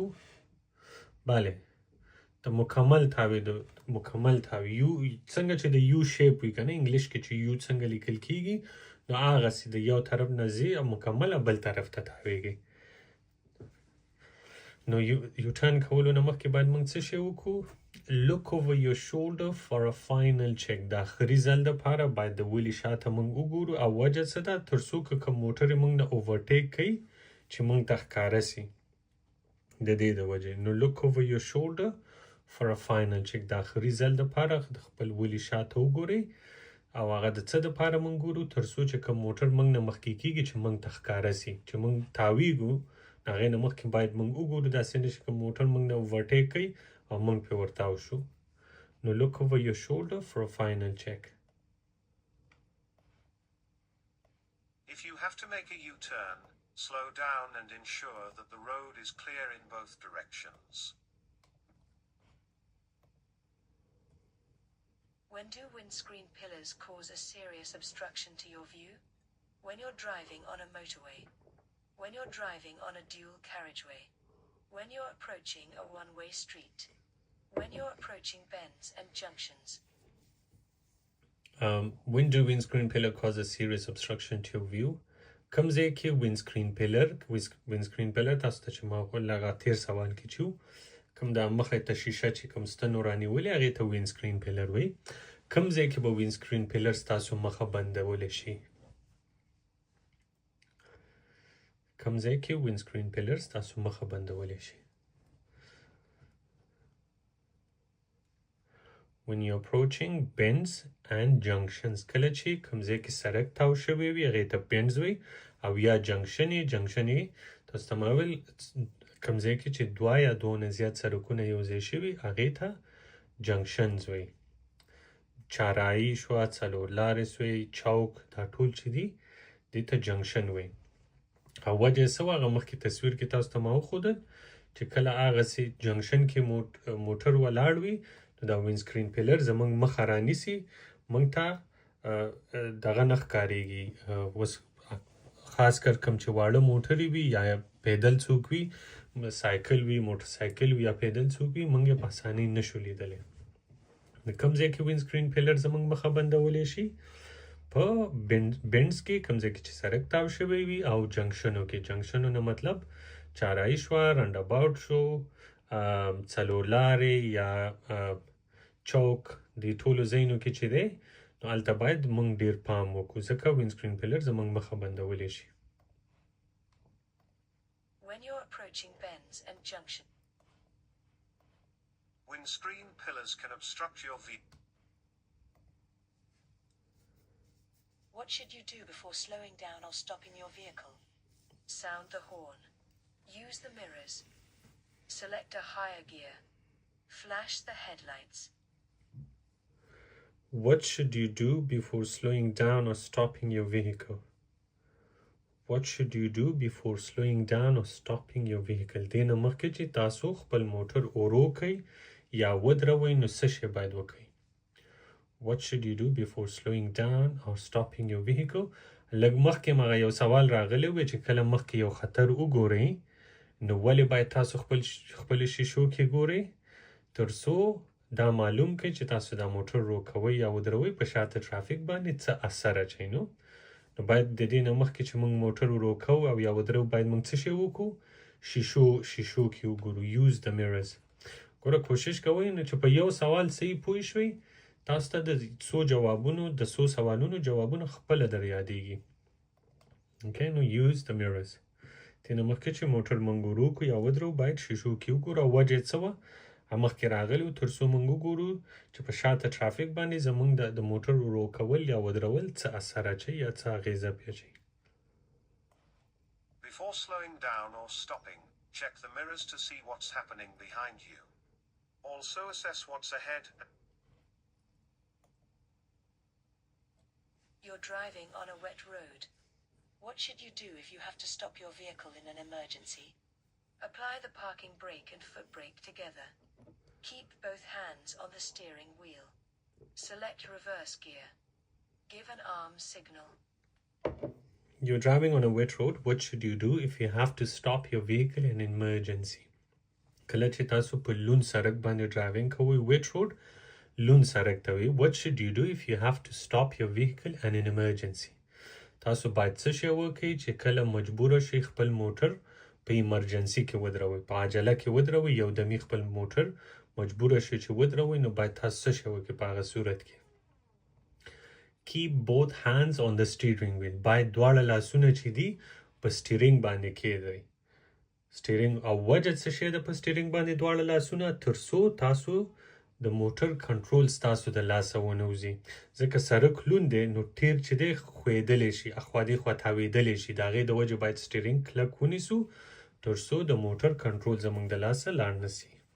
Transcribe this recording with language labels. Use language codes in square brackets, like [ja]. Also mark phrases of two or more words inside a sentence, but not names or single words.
[ps] بله د مکمل تاویدو مکمل تاوی یو څنګه چې د یو شیپ وي که نه انګلیش کې چې یو څنګه لیکل کیږي نو هغسې د یو طرف نه ځي او مکمل بل طرف ته تاویږي. نو U-turn کولو نه مخکې باید موږ څه شی وکړو؟ [en] look over your shoulder for a final check. [ps] د آخري ځل دپاره باید د ولې شاته موږ وګورو او وجه څه ده تر څو که کوم موټر موږ نه اوورټیک کوي چې موږ ته ښکاره سي د دې د وجې نو [en] look over your shoulder for a final check. [ps] د آخري ځل دپاره د خپل ولې شاته وګورئ او هغه د څه دپاره موږ ګورو تر څو چې کوم موټر موږ نه مخکې کېږي چې موږ ته ښکاره سي چې موږ تاویږو هغې نه مخکې باید موږ وګورو داسې نه چې کوم موټر موږ نه اوورټیک کوي او موږ پرې ورتاو شو نو [en] look over your shoulder for a final check. If you have to make a U-turn, slow down and ensure that the road is clear in both directions. When do windscreen pillars cause a serious obstruction to your view? When you're driving on a motorway. When you're driving on a dual carriageway. When you're approaching a one-way street. When you're approaching bends and junctions. When do windscreen pillar cause a serious obstruction to your view? [ps] کوم ځای کې [en] windscreen pillar [ps] تاسو ته چې ما لږه تیر سوال کې چې کوم د مخې ته شیشه چې کوم ستنو رانیولې هغې ته [en] windscreen pillar [ps] وایي کوم ځای کې به [en] windscreen pillar [ps] ستاسو مخه بندولی شي کوم ځای کې [en] windscreen pillar [ps] ستاسو مخه بندولی شي [en] when you're approaching bends and junctions [ps] کله چې کوم ځای کې سړک تاو شوی وي هغې ته bends وایي او یا جنکشن یې تاسو ته ما ویل کوم ځای کې چې دوه یا دوه نه زیات سړکونه یو ځای شوي هغې ته جنکشنز وایي چارایي شوه څلور لارې سوی چوک دا ټول چې دي دې ته جنکشن وایي او وجه یې څه وه هغه مخکې تصویر کې تاسو ته ما وښودل چې کله هغسې جنکشن کې موټر ولاړ وي نو دا [en] windscreen pillar [ps] زموږ مخه رانیسي موږ ته دغه نه ښکارېږي خاص کر کوم چې واړه موټرې وي یا پیدل څوک وي سایکل وي موټرسایکل وي یا پیدل څوک وي موږ یې په اسانۍ نشو لیدلی د کوم ځای کې [en] windscreen pillar [ps] زموږ مخه بندولی شي په بینډز کې کوم ځای کې چې سړک تاو شوی وي او جنکشنو کې جنکشنو نه مطلب چارایي شوه رنډ اباوټ شو څلور لارې یا چوک دې ټولو ځایونو کې چې دی نو هلته باید موږ ډېر پام وکړو ځکه [en] windscreen pillar [ps] زموږ مخه بندولی شي [en] When you're approaching bends and junctions. Windscreen pillars can obstruct your view. What should you do before slowing down or stopping your vehicle? Sound the horn. Use the mirrors. Select a higher gear. Flash the headlights. What should you do before slowing down or stopping your vehicle? What should you do before slowing down or stopping your vehicle? [ps] دې نه مخکې چې تاسو خپل موټر ورو کړئ یا ودروئ نو څه شی باید وکړئ [en] What should you do before slowing down or stopping your vehicle? [ps] لږ مخکې مغه یو سوال راغلی و چې کله مخکې یو خطر وګورئ نو ولې باید تاسو خپل شیشو کې ګورئ تر څو دا معلوم کړئ چې تاسو دا موټر ورو کوئ یا ودروئ په شاته ټرافیک باندې څه اثر اچوي نو باید د دې نه مخکې چې موږ موټر ورو کوو او یا ودرو باید موږ څه شی وکړو شیشو کې وګورو [en] use the mirrors [ps] ګوره کوشش کوئ نو چې په یو سوال صحیح پوه شوئ تاسو ته د څو سوالونو جوابونه خپله در یادېږي okay نو [en] use the mirrors [ps] دې نه مخکې چې موټر موږ ورو کړو یا ودرو باید شیشو کې وګورو او وجه یې څه وه مخکې راغلی و تر څو موږ وګورو چې په شاته ټرافیک باندې زموږ د موټر ورو کول یا ودرول څه اثر اچوي یا څه اغېزه پرې اچوي [en] Before slowing down or stopping, check the mirrors to see what's happening behind you. Also assess what's ahead. You're driving on a wet road. What should you do if you have to stop your vehicle in an emergency? Apply the parking brake and foot brake together. Keep both hands on the steering wheel. Select reverse gear. Give an arm signal. You're driving on a wet road. What should you do if you have to stop your vehicle in an emergency? [ps] کله چې تاسو په لون سړک باندې ډرایوینګ کوئ [en] wet road [ps] لون سړک ته وایي [en] What should you do if you have to stop your vehicle in an emergency? [ps] تاسو باید څه شی وکړئ چې کله مجبوره شئ خپل موټر په ایمرجنسي کې ودروئ په عجله کې ودروئ یو دمي خپل موټر مجبور شي چې ودروي نو باید تاسو څه شی وکړئ په هغه صورت کې [en] keep both hands on the steering wheel [ps] باید دواړه لاسونه چې دي په سټیرینګ باندې کېږدئ سټیرینګ او وجه څه شی ده په سټیرینګ باندې دواړه لاسونه تر څو تاسو د موټر کنټرول ستاسو د لاسه ونه وځي ځکه سړک لوند دی نو ټیر چې دی ښویېدلی شي اخوا دېخوا تاوېدلی شي د هغې د وجې باید سټیرینګ کلک ونیسو تر څو د موټر کنټرول زموږ د لاسه لاړ نه سي